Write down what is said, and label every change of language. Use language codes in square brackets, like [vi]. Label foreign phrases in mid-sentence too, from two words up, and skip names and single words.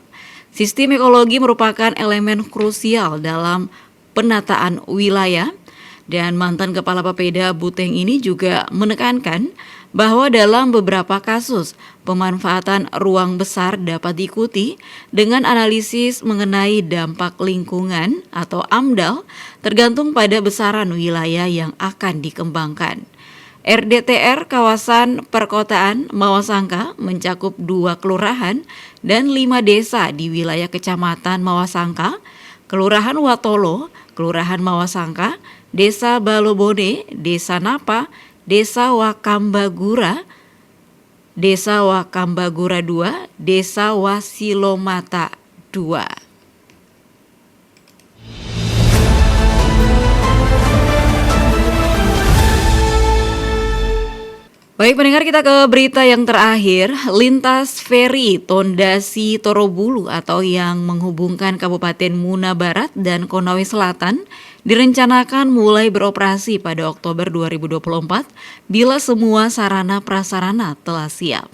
[id] Sistem ekologi merupakan elemen krusial dalam penataan wilayah dan mantan Kepala Bapeda Buteng ini juga menekankan bahwa dalam beberapa kasus pemanfaatan ruang besar dapat diikuti dengan analisis mengenai dampak lingkungan atau AMDAL tergantung pada besaran wilayah yang akan dikembangkan. RDTR Kawasan Perkotaan Mawasangka mencakup 2 kelurahan dan 5 desa di wilayah Kecamatan Mawasangka, Kelurahan Watolo, Kelurahan Mawasangka, Desa Balobone, Desa Napa, Desa Wakambagura, Desa Wakambagura 2, Desa Wasilomata 2. Baik pendengar, kita ke berita yang terakhir. Lintas feri Tondasi Torobulu atau yang menghubungkan Kabupaten Muna Barat dan Konawe Selatan direncanakan mulai beroperasi pada Oktober 2024 bila semua sarana prasarana telah siap.